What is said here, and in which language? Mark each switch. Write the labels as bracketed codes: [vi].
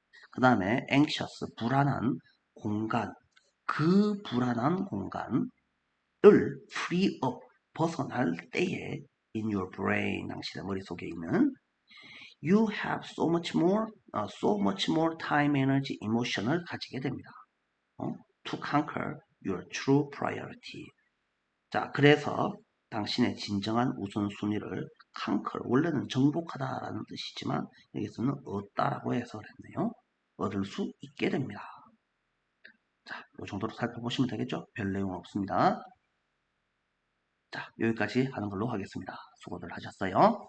[ko] 그 다음에 [en] anxious [ko] 불안한 공간 그 불안한 공간을 [en] free up [ko] 벗어날 때에 [en] in your brain [ko] 당신의 머릿속에 있는 [en] you have so much more time, energy, emotion을 [ko] 가지게 됩니다. [en] to conquer your true priority. [ko] 자, 그래서 당신의 진정한 우선순위를 conquer, 원래는 정복하다라는 뜻이지만 여기서는 얻다라고 해석을 했네요. 얻을 수 있게 됩니다. 자, 이 정도로 살펴보시면 되겠죠? 별 내용 없습니다. 자, 여기까지 하는 걸로 하겠습니다. 수고들 하셨어요.